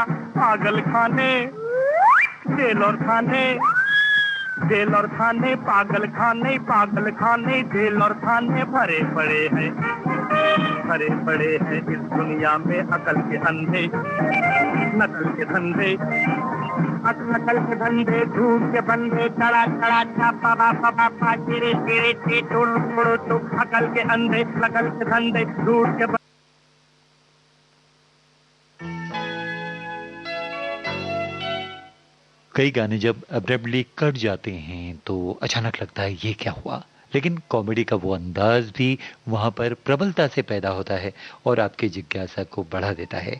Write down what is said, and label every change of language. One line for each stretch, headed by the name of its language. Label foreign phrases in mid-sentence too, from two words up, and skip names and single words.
Hindi: पागल खाने जेल और खाने, जेल और खाने, पागल खाने, पागल खाने, जेल और खाने भरे पड़े हैं, भरे पड़े हैं इस दुनिया में अकल के अंधे नकल के धंधे, नकल के धंधे, झूठ के बंदे, चढ़ा चढ़ा छापा बापा बापा, चिरे चिरे ची टुड़ टुड़ टुड़, अकल के अंधे नकल के धंधे, झूठ के बंदे। कई गाने जब अब्रप्टली कट जाते हैं तो अचानक लगता है ये क्या हुआ, लेकिन कॉमेडी का वो अंदाज भी वहाँ पर प्रबलता से पैदा होता है और आपके जिज्ञासा को बढ़ा देता है।